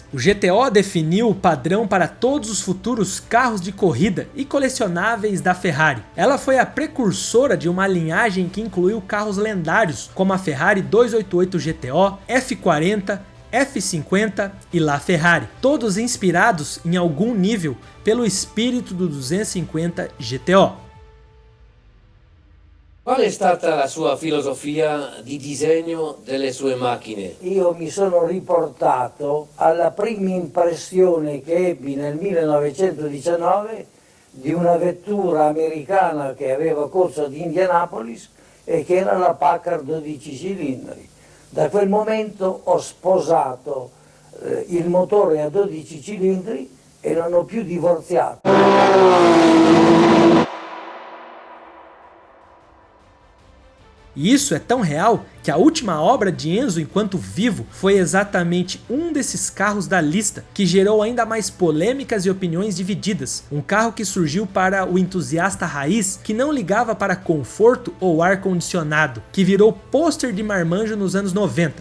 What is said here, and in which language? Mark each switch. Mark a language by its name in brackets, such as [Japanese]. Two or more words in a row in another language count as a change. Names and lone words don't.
[Portuguese] O GTO definiu o padrão para todos os futuros carros de corrida e colecionáveis da Ferrari. Ela foi a precursora de uma linhagem que incluiu carros lendários como a Ferrari 288 GTO, F40, F50 e LaFerrari, todos inspirados em algum nível pelo espírito do 250 GTO. [Italian] Qual è stata la sua filosofia di disegno delle sue macchine? Io mi sono riportato alla prima impressione che ebbi nel 1919 di una vettura americana che aveva corso ad Indianapolis e che era la Packard 12 cilindri. Da quel momento ho sposato il motore a 12 cilindri e non ho più divorziato. [Portuguese] E isso é tão real que a última obra de Enzo enquanto vivo foi exatamente um desses carros da lista, que gerou ainda mais polêmicas e opiniões divididas. Um carro que surgiu para o entusiasta raiz que não ligava para conforto ou ar-condicionado, que virou pôster de marmanjo nos anos 90.